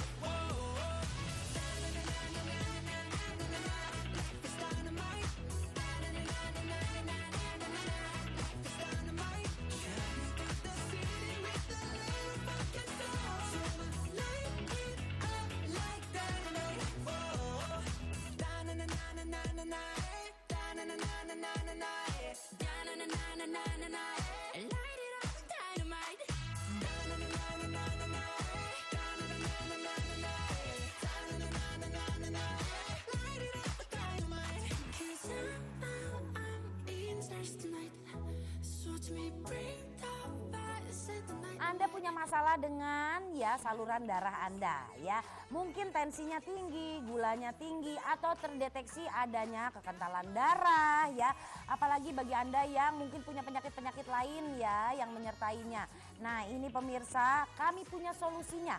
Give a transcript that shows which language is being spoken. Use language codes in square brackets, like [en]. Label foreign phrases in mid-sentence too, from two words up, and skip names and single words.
[en] Whoa, life is dynamite. Life is dynamite. Shining through the city with a little funky soul. So I'ma light it up like dynamite. Whoa, da-na-na-na-na-na-na, da-na-na-na-na-na-na, da-na-na-na-na-na-na, light it up like dynamite. Da-na-na-na-na-na-na, da-na-na-na-na-na-na, da-na-na-na-na-na-na, light it up like dynamite. 'Cause I'm in the stars tonight, so watch me bring the fire, set the night. [id] Anda punya masalah dengan ya saluran darah Anda ya. Mungkin tensinya tinggi, gulanya tinggi atau terdeteksi adanya kekentalan darah ya. Apalagi bagi Anda yang mungkin punya penyakit-penyakit lain ya yang menyertainya. Nah, ini pemirsa, kami punya solusinya.